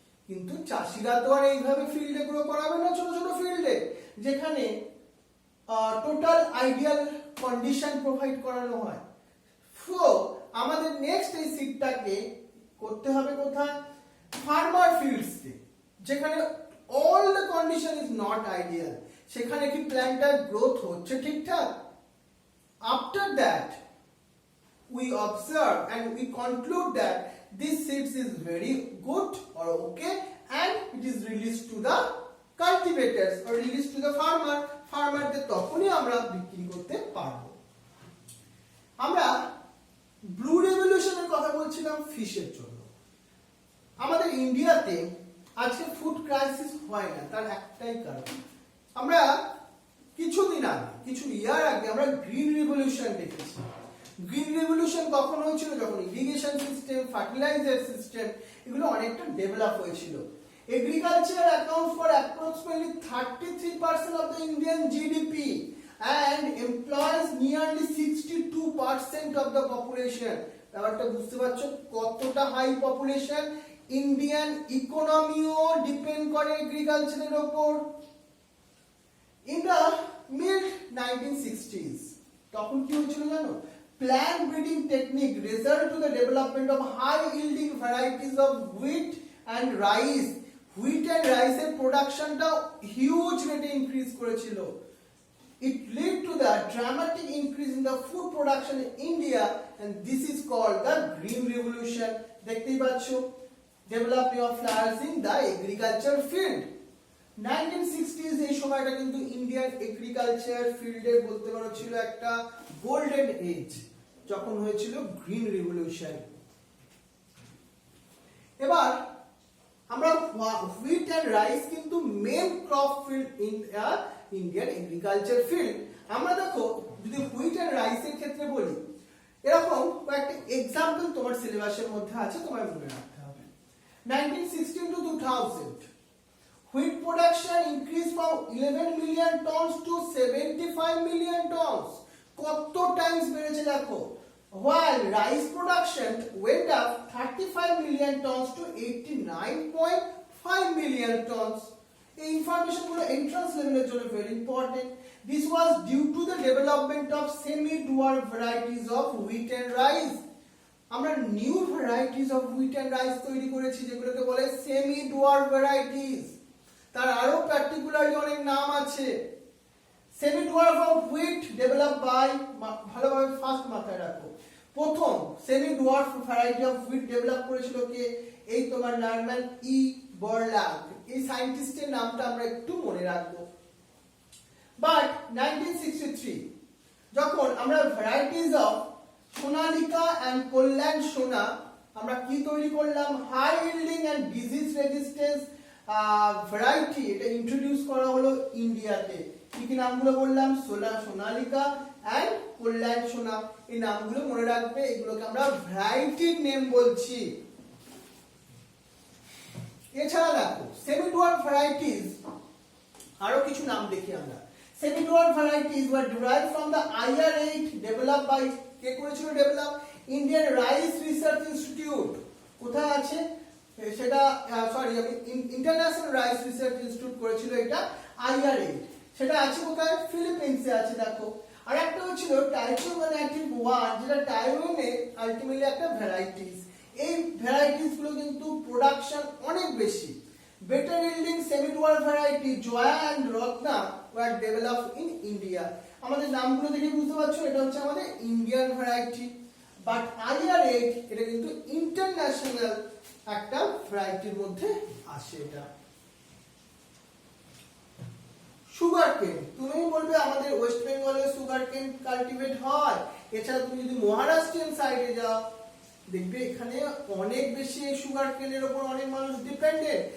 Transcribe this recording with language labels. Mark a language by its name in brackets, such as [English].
[Bangla] কিন্তু চাষিরা তো আর এইভাবে ফিল্ডে গ্রো করাবে না, ছোট ছোট ফিল্ডে যেখানে টোটাল আইডিয়াল কন্ডিশন প্রোভাইড করানো হয়। সো আমাদের নেক্সট এই সিটটাকে করতে হবে কোথায়? ফার্মার ফিল্ডসে, যেখানে all the condition is not ideal, সেখানে কি প্ল্যান্টটার গ্রোথ হচ্ছে ঠিকঠাক। [English] After that we observe and we conclude that this seeds is very good or okay and it is released to the cultivators or released to the farmer. [Bangla] ফার্মারদের তখনই আমরা বিক্রি করতে পারবো। আমরা ব্লু রেভলিউশনের কথা বলছিলাম ফিশের জন্য। আমাদের ইন্ডিয়াতে আজকে ফুড ক্রাইসিস হয় না, তার একটাই কারণ, আমরা কিছুদিন আগে, কিছু ইয়ার আগে আমরা গ্রিন রেভলিউশন দেখেছি। গ্রিন রেভলিউশন কখন হয়েছিল? যখন ইরিগেশন সিস্টেম, ফার্টিলাইজার সিস্টেম এগুলো অনেকটা ডেভেলপ হয়েছিল। [English] Agriculture accounts for approximately 33% of the Indian GDP and employs nearly 62% of the population. [Bangla] ব্যাপারটা বুঝতে পারছো কতটা হাই পপুলেশন? ইন্ডিয়ান ইকোনমিও ডিপেন্ড করে এগ্রিকালচারের উপর। [English] In the mid 1960s, [Bangla] তখন কি হয়েছিল জানো? [English] Plant breeding technique result to the development of high yielding varieties of wheat and rice. [Bangla] Wheat and rice এর প্রোডাকশনটা হিউজ রেটে ইনক্রিজ করেছিল। [English] It led to the dramatic increase in the food production in India and this is called the Green Revolution. [Bangla] দেখতেই পাচ্ছ, [English] development of flourishing the agriculture field. [Bangla] 1960s এই সময়টা কিন্তু Indian agriculture ফিল্ডে বলতে পারো ছিল একটা গোল্ডেন এজ, যখন হয়েছিল গ্রিন রেভলিউশন। এবার আমরা হুইট এন্ড রাইস কিন্তু main crop field in Indian agriculture field. আমরা দেখো যদি হুইট এন্ড রাইসের ক্ষেত্রে বলি, এরকম কয়েকটা এক্সাম্পল তোমার সিলেবাসের মধ্যে আছে, তোমার মনে রাখতে হবে। [English] 1916 to 2000 wheat production increased from 11 million tons to 75 million tons. [Bangla] কত টাইমস বেড়েছে দেখো। [English] While rice production went up 35 million tons to 89.5 million tons. [Bangla] এই ইনফরমেশন গুলো এন্ট্রান্স লেভেলের জন্য very important. [English] This was due to the development of semi-dwarf varieties of wheat and rice. [Bangla] আমরা new varieties of wheat and rice তৈরি করেছি, যেগুলোকে বলে semi-dwarf varieties। তার আরো পার্টিকুলারলি অনেক নাম আছে। [English] semi-dwarf of wheat developed by, [Bangla] ভালোভাবে ফার্স্ট মাথায় রাখো, প্রথম semi-dwarf variety of wheat develop করেছিল কে? এই তোমার নরম্যান ই বরলাগ। এই সায়েন্টিস্টের নামটা আমরা একটু মনে রাখবো। বাট 1963 যখন আমরা ভ্যারাইটিজ অফ সোনালিকা এন্ড কল্যাণ সোনা আমরা কি তৈরি করলাম? High yielding and disease resistance variety এটা ইন্ট্রোডিউস করা হলো ইন্ডিয়াতে। কি কি নামগুলো বললাম? সোনালিকা এন্ড কল্যাণ সোনা। এই নামগুলো মনে রাখবে, এগুলোকে আমরা ভ্যারাইটির নেম বলছি। এছাড়া দেখো সেমি-ডুয়ার্ফ ভ্যারাইটিজ, আরো কিছু নাম দেখি আমরা। [English] semi dwarf varieties were derived from the IR8 developed by, [Bangla] কে করেছিল develop? Indian rice research institute. কোথায় আছে সেটা? সরি, আমি ইন্টারন্যাশনাল রাইস রিসার্চ ইনস্টিটিউট করেছিল এটা IR8। সেটা আছে কোথায়? ফিলিপিন্সে আছে দেখো। আর একটা হচ্ছিল টাইকোগ্রানেটিভ 1, যেটা টাইওয়ানে আলটিমেটলি একটা ভ্যারাইটিস। এই ভ্যারাইটিস গুলো কিন্তু প্রোডাকশন অনেক বেশি। [English] Better yielding semi-dual variety Jaya and Ratna were developed in India. [Bangla] আমাদের নামগুলো দেখে বুঝতে পারছো এটা হচ্ছে আমাদের ইন্ডিয়ান ভ্যারাইটি, বাট IR8 এটা কিন্তু ইন্টারন্যাশনাল একটা ভ্যারাইটির মধ্যে আসে। এটা সুগার কেন, তুমি বলবে আমাদের ওয়েস্ট বেঙ্গলে সুগার কেন কাল্টিভেট হয়, এছাড়া তুমি যদি মহারাষ্ট্রিয়ান সাইডে যাও দেখবে এখানে অনেক বেশি সুগার কেনের উপর অনেক মানুষ ডিপেন্ডেন্ট।